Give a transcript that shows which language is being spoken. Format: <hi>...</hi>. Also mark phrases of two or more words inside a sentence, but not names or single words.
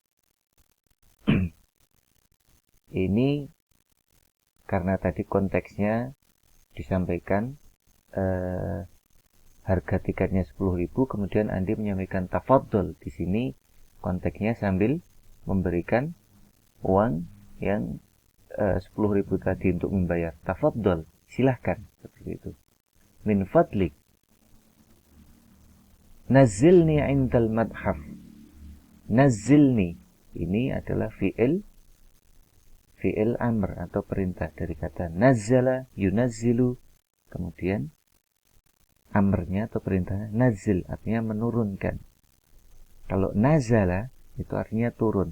<id>Ini karena tadi konteksnya disampaikan harga tiketnya 10.000, kemudian Andi menyampaikan tafaddal. Di sini konteksnya sambil memberikan uang yang 10.000 tadi untuk membayar. Tafaddal, silahkan, seperti itu.</id> <ar>من فضلك نزلني عند المتحف.</ar> <id>Nazzilni ini adalah</id> <ar>فعل أمر</ar> <id>atau perintah dari kata</id> <ar>نزّل ينزّل,</ar> <id>kemudian amrnya atau perintahnya nazzil, artinya menurunkan. Kalau nazala itu artinya turun.</id>